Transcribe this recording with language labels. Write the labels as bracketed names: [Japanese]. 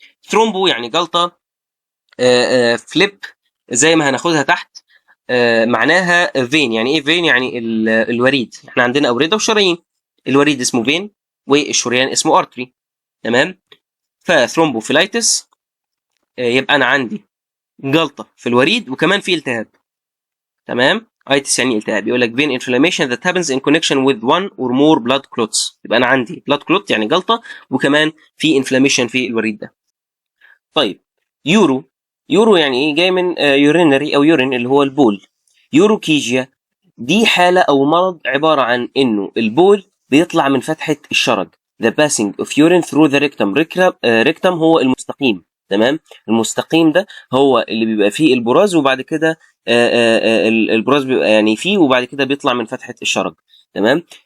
[Arabic] ثرومبو يعني جلطه. فليب زي ما هناخدها تحت معناها فين. يعني ايه فين؟ يعني الوريد. احنا عندنا اورده وشرايين. الوريد اسمه فين والشريان اسمه ارتري. تمام. فثرومبوفيلايتس يبقى انا عندي جلطه في الوريد وكمان في التهاب. تمام. ايتس يعني التهاب. يقول لك [English] vein inflammation that happens in connection with one or more blood clots. [Arabic] يبقى انا عندي [English] blood clot [Arabic] يعني جلطه وكمان في inflammation في الوريد ده. طيب يورو. يورو يعني ايه؟ جاي من يورينري او يورين اللي هو البول. يوروكيجيا دي حاله او مرض عباره عن انه البول بيطلع من فتحه الشرج. [English] The passing of urine through the rectum. [Arabic] rectum هو المستقيم. تمام. المستقيم ده هو اللي بيبقى فيه البراز وبعد كده البراز بيبقى يعني فيه وبعد كده بيطلع من فتحه الشرج. تمام.